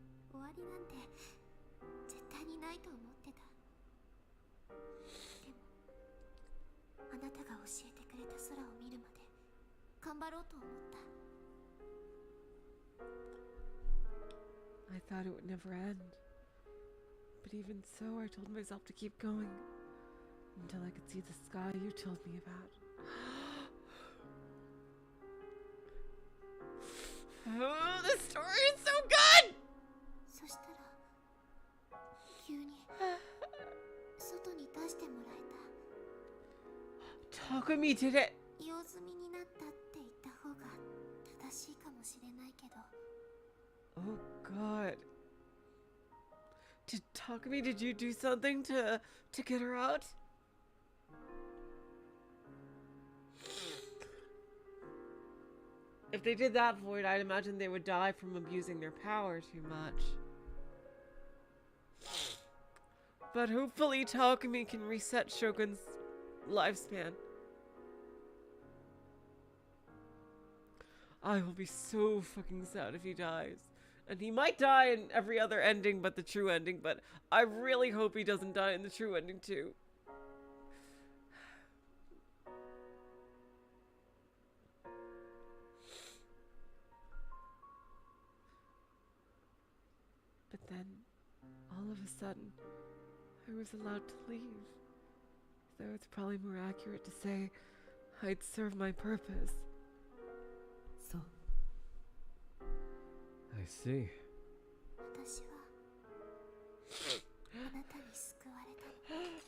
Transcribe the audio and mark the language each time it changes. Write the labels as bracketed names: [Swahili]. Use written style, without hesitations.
[Japanese] 終わりなんて絶対にないと思ってた。でもあなたが教えてくれた空を見るまで頑張ろうと思った。 [English] I thought it would never end. But even so, I told myself to keep going until I could see the sky you told me about. Oh, this story is so good! [Japanese] そしたら急に外に出してもらえ [English] Takumi did it! [Japanese] た。用済みになったって言った方が正しいかもしれないけど。 [English] Oh god. Takumi, did you do something to get her out? If they did that void, I'd imagine they would die from abusing their power too much. But hopefully Takumi can reset Shogun's lifespan. I will be so fucking sad if he dies. And he might die in every other ending but the true ending, but I really hope he doesn't die in the true ending too. But then, all of a sudden, I was allowed to leave. Though it's probably more accurate to say I'd served my purpose. [Japanese] そう。 [English] I see. [Japanese] 私はあなたに救われたの。